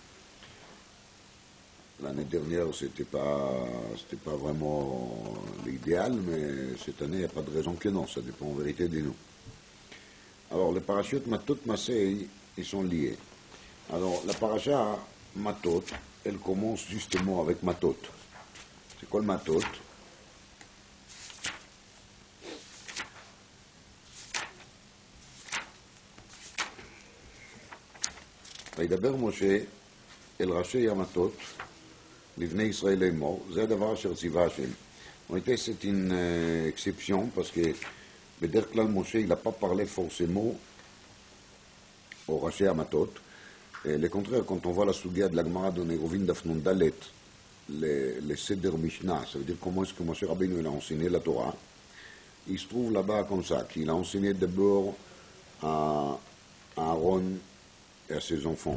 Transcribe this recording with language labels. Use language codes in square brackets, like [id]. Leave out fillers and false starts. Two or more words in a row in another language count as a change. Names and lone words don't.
[fr] L'année dernière, c'était pas vraiment l'idéal, mais cette année, il n'y a pas de raison que non, ça dépend en vérité de nous. Alors, les parachutes Matot Masei, ils sont liés. Alors, la paracha Matot, elle commence justement avec Matot. C'est quoi le Matot? [he] וידבר משה אל ראשי המטות לבני ישראל לאמור, זה הדבר אשר ציווה השם. [fr] En réalité, c'est une exception parce que [he] בדרך כלל משה [fr] il n'a pas parlé forcément aux [he] ראשי המטות. [fr] Le contraire, quand on voit la Sugia de la Gemara de Nerovin d'Afnon Dalet, le [he] סדר משנה, [fr] ça veut dire comment est-ce que Moshe Rabbeinu il a enseigné la Torah, il se trouve là-bas comme ça, qu'il a enseigné d'abord à Aaron et à ses enfants.